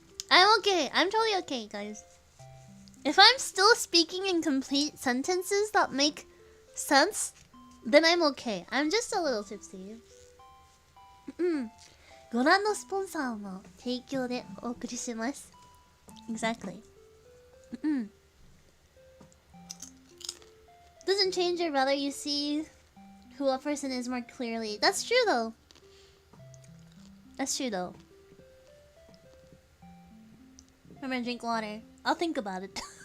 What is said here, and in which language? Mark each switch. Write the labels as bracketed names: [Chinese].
[English] I'm okay. I'm totally okay, guys. If I'm still speaking in complete sentences that make sense, then I'm okay. I'm just a little tipsy. [Japanese] ご覧のスポンサーの提供でお送りします。 [English] Exactly. Doesn't change it, rather you see who a person is more clearly. That's true though. That's true though. I'm gonna drink water. I'll think about it.